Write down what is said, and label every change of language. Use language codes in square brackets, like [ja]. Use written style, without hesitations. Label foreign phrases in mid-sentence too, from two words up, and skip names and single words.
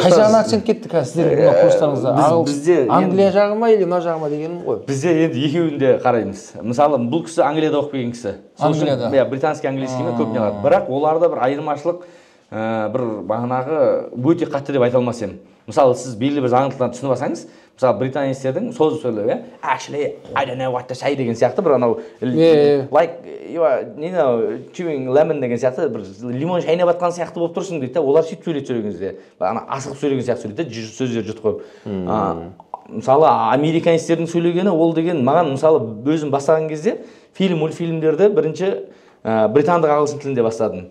[kk] қай жағына акцент кетті қазір сіздердің курстарыңызда? Англия жағы ма или мына жағы ма дегенім ғой. Бізде енді екеуін де қараймыз. Мысалы, бұл кісі Англияда оқып келген кісі. Англияда. [ru] Британский английскиймен [kk] көбіне алады. Бірақ оларда бір айырмашылық, бір бағанағы өте қатты деп айта алмас едім. Мысалы, сіз белгілі бір заңдылықтарды түсініп алсаңыз, мысалы британецтердің созып сөйлеуі, [en] actually I don't know what to say [kk] деген сияқты бір анау [en] like you know chewing lemon [kk] деген сияқты бір лимон шайнап жатқан сияқты болып тұрсың дейді. Олар сөйтіп сөйлейді сөйлеген кезде. Ана асығып сөйлеген сияқты сөйлейді, сөздер жұт қойып. Мысалы американецтердің сөйлегені ол деген маған мысалы өзім бастаған кезде мультфильмдерді бірінші британдық ағылшын тілінде бастадым.